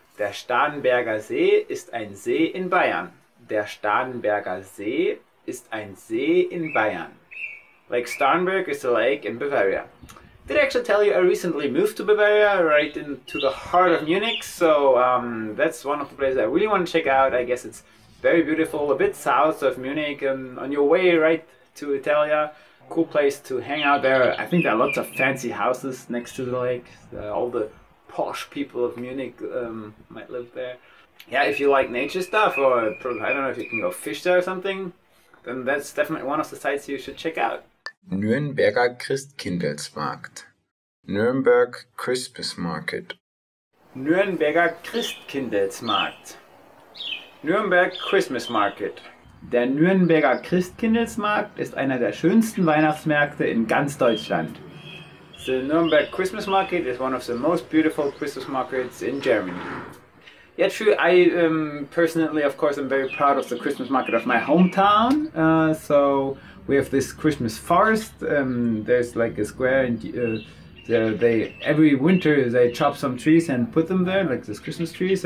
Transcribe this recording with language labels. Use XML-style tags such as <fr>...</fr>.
<de>Der Starnberger See ist ein See in Bayern. Der Starnberger See ist ein See in Bayern.</de> <en>Lake Starnberg is a lake in Bavaria. Did I actually tell you I recently moved to Bavaria, right into the heart of Munich, so that's one of the places I really want to check out. I guess it's very beautiful, a bit south of Munich, and on your way right to Italia. Cool place to hang out there. I think there are lots of fancy houses next to the lake. All the posh people of Munich might live there. Yeah, if you like nature stuff, or I don't know if you can go fish there or something, then that's definitely one of the sites you should check out. Nürnberger Christkindlesmarkt. Nürnberg Christmas Market. Nürnberger Christkindlesmarkt. Nürnberg Christmas Market.</en> <de>Der Nürnberger Christkindlesmarkt ist einer der schönsten Weihnachtsmärkte in ganz Deutschland.</de> <en>The Nürnberg Christmas Market is one of the most beautiful Christmas markets in Germany. Yeah, true. I personally, of course, I'm very proud of the Christmas market of my hometown. So we have this Christmas forest. There's like a square, and every winter they chop some trees and put them there, like these Christmas trees.</en>